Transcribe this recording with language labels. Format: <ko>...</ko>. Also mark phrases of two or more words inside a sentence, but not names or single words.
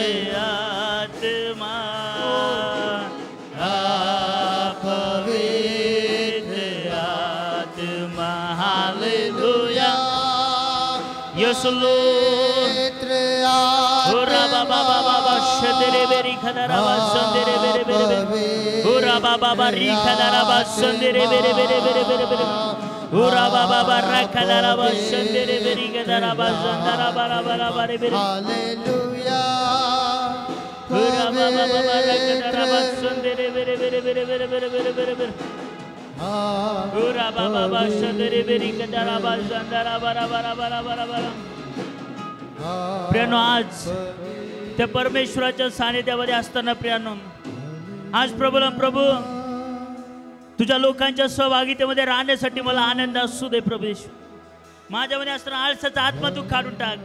<mr>आत्मा, पवित्र आत्मा. हालेलुया. यीशु पवित्र ओ राबा बाबा बाबा शदरे बेरी खदाराबा संदेरे बेरे बेरे बेरे. ओ राबा बाबा री खदाराबा संदेरे बेरे बेरे बेरे बेरे बेरे. ओ राबा बाबा रा खदाराबा संदेरे बेरी खदाराबा संदाराबा राबा राबा रे बेरे. हालेलुया. ओ राबा बाबा रा खदाराबा संदेरे बेरे बेरे बेरे बेरे बेरे बेरे बेरे बेरे. ओ राबा बाबा संदेरे बेरी खदाराबा संदाराबा राबा राबा राबा राबा. प्रियानो, आज त्या परमेश्वराच्या सानिध्यामध्ये असताना प्रियानो, आज प्रभूला प्रभू तुझ्या लोकांच्या सहभागितेमध्ये राहण्यासाठी मला आनंद असू दे. प्रभू माझ्यामध्ये असताना आळसाचा आत्मा तू काढून टाक.</mr>